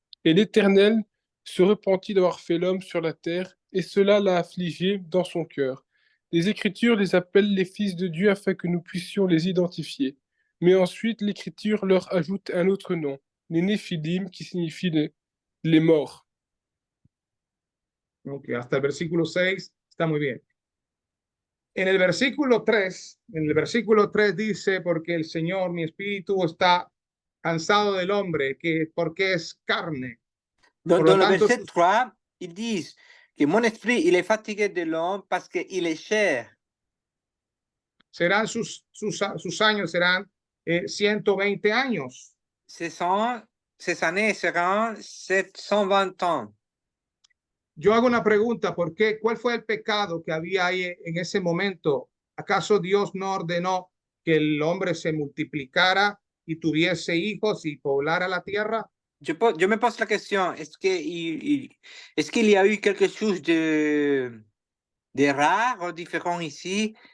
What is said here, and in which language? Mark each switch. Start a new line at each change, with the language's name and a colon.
French: Et l'Éternel se repentit d'avoir fait l'homme sur la terre, et cela l'a affligé dans son cœur. Les Écritures les appellent les fils de Dieu afin que nous puissions les identifier. Mais ensuite, l'Écriture leur ajoute un autre nom, les Néphilim, qui signifie les morts.
Spanish: Ok, hasta el versículo 6 está muy bien. En el versículo 3 dice, porque el Señor, mi espíritu, está cansado del hombre, porque es carne.
French: Dans,
Spanish: Por lo
French: dans le
Spanish: tanto,
French: verset 3, ils disent que mon esprit, il est fatigué de l'homme parce qu'il est cher.
Spanish: serán sus años serán 120 años.
French: Ses années seront 720 ans.
Spanish: Yo hago una pregunta, ¿por qué? ¿Cuál fue el pecado que había ahí en ese momento? ¿Acaso Dios no ordenó que el hombre se multiplicara y tuviese hijos y poblara la tierra?
French: Je me pose la question, est-ce qu'il y a eu quelque chose de rare ou différent ici?